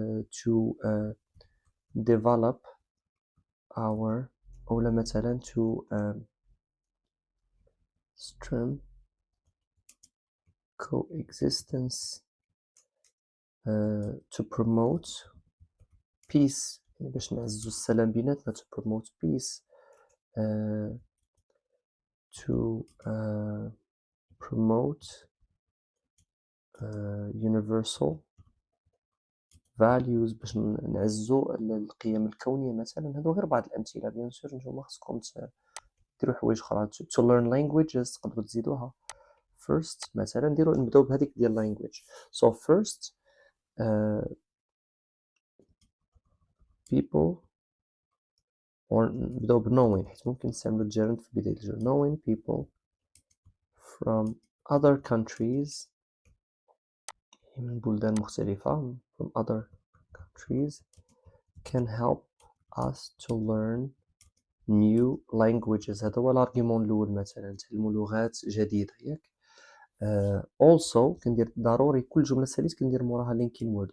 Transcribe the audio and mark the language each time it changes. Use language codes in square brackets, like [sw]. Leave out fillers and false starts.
[en] to develop our [ar] ولا مثلا [en] to strengthen coexistence. to promote peace [ar] يعني باش نعززوا السلام بيناتنا. [en] to promote peace. to promote universal values [ar] باش نعززوا القيم الكونية مثلا. هادو غير بعض الأمثلة بيان سور نتوما خصكم ديروا حوايج أخرى. [en] to learn languages [ar] تقدروا تزيدوها. first مثلا نبداو بهذيك ديال language. [en] so first people or [ar] نبداو knowing حيت ممكن نستعملو الجيرند في بداية الجملة. [en] knowing people from other countries [ar] من بلدان مختلفة [en] from other countries can help us to learn new languages. [ar] هذا هو الارغيومون الأول مثلا نتعلمو لغات جديدة ياك. also كندير ضروري كل جملة ساليت كندير موراها linking word.